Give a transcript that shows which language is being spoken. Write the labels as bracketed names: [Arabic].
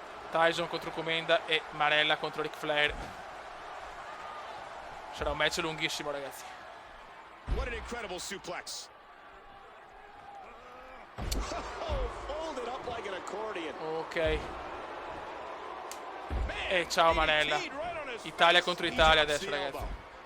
[Italian] Tyson contro Comenda e Marella contro Ric Flair. Sarà un match lunghissimo, ragazzi. [English] What an incredible suplex. Folded up like an accordion. Ok. [Italian] E ciao Marella. Italia contro Italia adesso, ragazzi.